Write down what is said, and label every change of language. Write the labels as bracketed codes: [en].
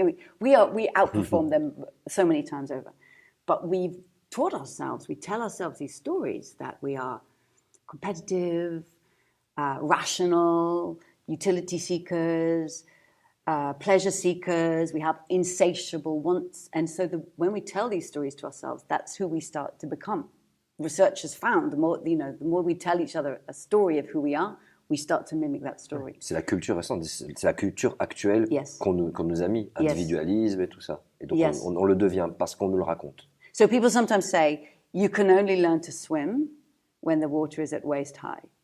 [en] I mean, we outperform them so many times over. But we've taught ourselves, we tell ourselves these stories that we are competitive, rational, utility seekers, pleasure seekers, we have insatiable wants. And so when we tell these stories to ourselves, that's who we start to become. Research has found, the more we tell each other a story of who we are, we start to mimic that story. [fr] C'est la culture récente, c'est la culture actuelle qu'on nous a mis, individualisme et tout ça. Et donc on le devient parce qu'on nous le raconte. [en] So people sometimes say, you can only learn to swim when the water is at waist high.